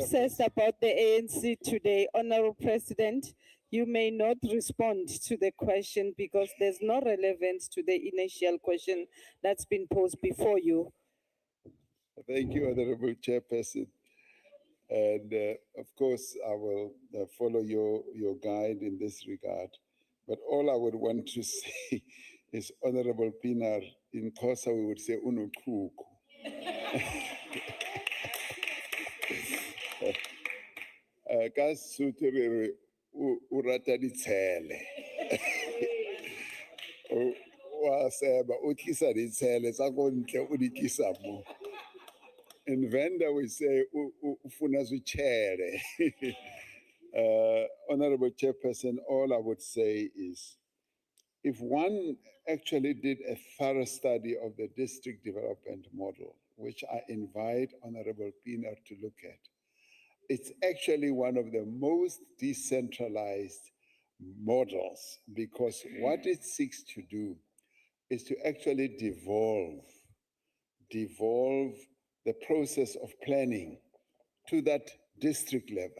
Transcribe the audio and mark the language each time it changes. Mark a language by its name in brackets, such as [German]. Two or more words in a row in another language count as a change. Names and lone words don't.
[English] obsessed about the ANC today. Honorable President, you may not respond to the question because there's no relevance to the initial question that's been posed before you. Thank you, Honorable Chairperson. And of course, I will follow your guide in this regard. But all I would want to say is, Honorable Pienaar, in Xhosa we would say unochuku. [Southern Sotho] Ka Sotho re re, o rata ditshele. Wa seba o tlisa ditshele tsa ko ntle o di tlisa mo. [English] In Venda we say [Venda] ufuna zwitshele. [English] Honorable Chairperson, all I would say is, if one actually did a thorough study of the district development model, which I invite Honorable Pienaar to look at, it's actually one of the most decentralized models, because what it seeks to do is to actually devolve the process of planning to that district level.